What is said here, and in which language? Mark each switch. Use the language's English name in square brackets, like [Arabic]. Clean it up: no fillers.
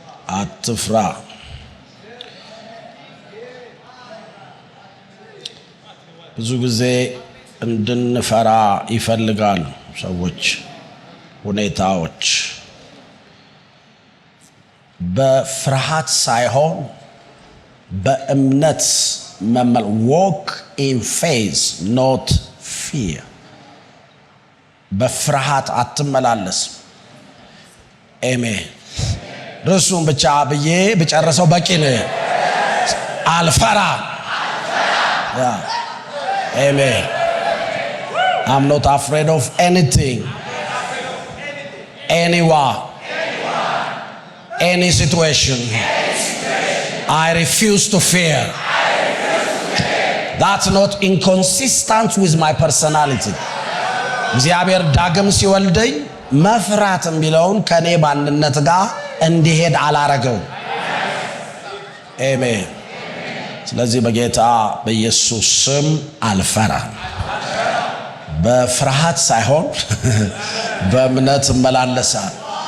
[Amharic] አትፍራ። ብዙ ጊዜ እንድንፈራ ይፈልጋሉ ሰዎች፣ ሁኔታዎች። በፍርሃት ሳይሆን በእምነት [English] walk in faith, not fear. [Amharic] በፍርሃት አትመላለስ። አሜን። ርሱን ብቻ ብዬ ብጨርሰው በቂ ነው። አልፈራ። Amen. [English] I'm not afraid of anything, anyone, any situation. I refuse to fear. That's not inconsistent with my personality. [Amharic] እግዚአብሔር ዳግም ሲወልደኝ መፍራት የሚለውን ከኔ ባንነት ጋር እንዲሄድ አላረገው። አሜን። ስለዚህ በጌታ በኢየሱስ ስም አልፈራ። በፍርሃት ሳይሆን በእምነት እመላለሳለሁ።